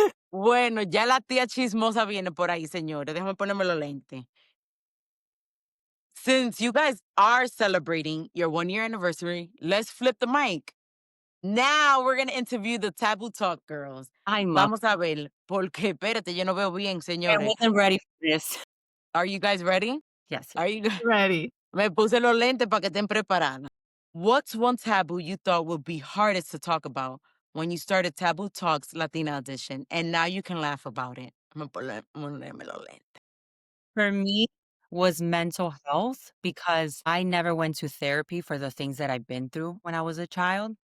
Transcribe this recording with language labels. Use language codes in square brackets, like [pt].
[es] Bueno, ya la tía chismosa viene por ahí, señores. Déjame ponerme los lentes. [en] Since you guys are celebrating your 1 year anniversary, let's flip the mic. Now we're gonna interview the Taboo Talk girls. I'm [es] Vamos a ver, porque espérate, yo no veo bien, [en] I [es] señores. [en] wasn't ready for this. Are you guys ready? Yes. Are you guys? Ready. [es] Me puse los lentes para que estén preparadas. [en] What's one taboo you thought would be hardest to talk about when you started Taboo Talks Latina Edition, and now you can laugh about it? I'm gonna [es] ponerme los lentes. [en] For me, was mental health because I never went to therapy for the things that I've been through when I was a child.